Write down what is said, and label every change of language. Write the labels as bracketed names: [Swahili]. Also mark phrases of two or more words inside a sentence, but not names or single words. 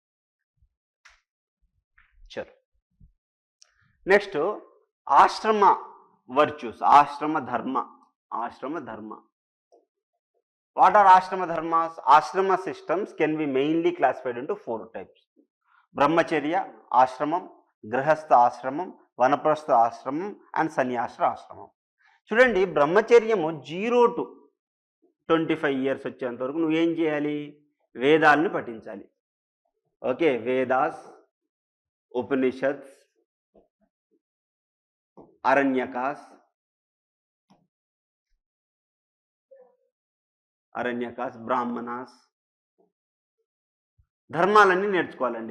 [English] Sure. Next, ashrama virtues, ashrama dharma. What are ashrama dharmas? Ashrama systems can be mainly classified into 4 types. Brahmacharya ashramam, grihastha ashramam, vanaprastha ashramam and sannyasa ashramam. [Telugu] చూడండి, బ్రహ్మచర్యము [English] 0 to 25 years [Telugu] వచ్చేంత వరకు నువ్వేం చేయాలి? వేదాలను పఠించాలి. ఓకే, వేదాస్, ఉపనిషత్స్, అరణ్యకాస్, బ్రాహ్మణాస్, ధర్మాలన్నీ నేర్చుకోవాలండి.